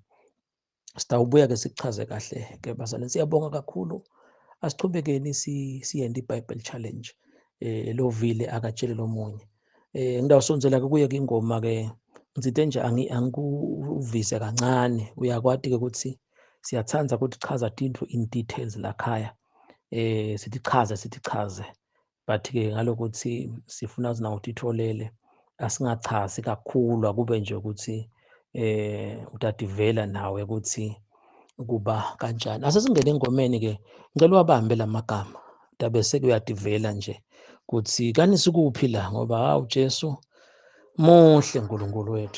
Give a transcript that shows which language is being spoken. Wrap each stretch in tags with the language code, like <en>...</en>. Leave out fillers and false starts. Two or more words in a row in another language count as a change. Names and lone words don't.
<ss>Sitawubuya-ke sikuchaze kahle-ke bazalwane. Siyabonga kakhulu, asichubekeni siyende iBible Challenge. Lo vile akatshele lomunye. Ngidawusondzela-ke kuye-ke ingoma-ke ngitsite nje angikuvise kancane. Uyakwati-ke ukuthi siyatsandza ukuthi chaza tintfo</ss> <en>in details</en> <ss>lakhaya. Sithi chaze. But-ke ngalokuthi sifuna nawe utitfolele, asingachazi kakhulu, akube nje ukuthi utativela nawe ukuthi kuba kanjani. Asesingene engomeni-ke ngicela uwabambe lamagama bese kuyativela nje ukuthi kani sikuphi la ngoba hawu Jesu Muhle uNkulunkulu wethu.</ss>